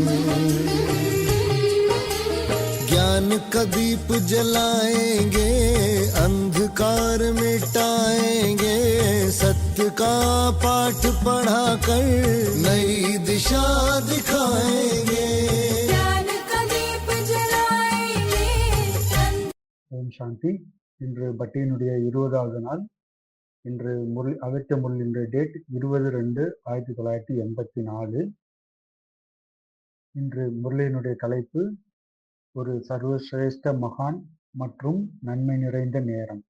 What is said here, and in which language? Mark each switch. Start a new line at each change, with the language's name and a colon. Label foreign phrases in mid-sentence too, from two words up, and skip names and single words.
Hindi: ज्ञान का दीप जलाएंगे, अंधकार मिटाएंगे, सत्य का पाठ पढ़ाकर नई दिशा दिखाएंगे।
Tamil: ஓம் சாந்தி. இன்று பட்டியினுடைய 20வது நாள். இன்று அகத்திய முரளியினுடைய டேட் 20/2/1984. இன்று முரளியினுடைய தலைப்பு ஒரு சர்வசிரேஷ்ட மகான் மற்றும் நன்மை நிறைந்த நேரம்.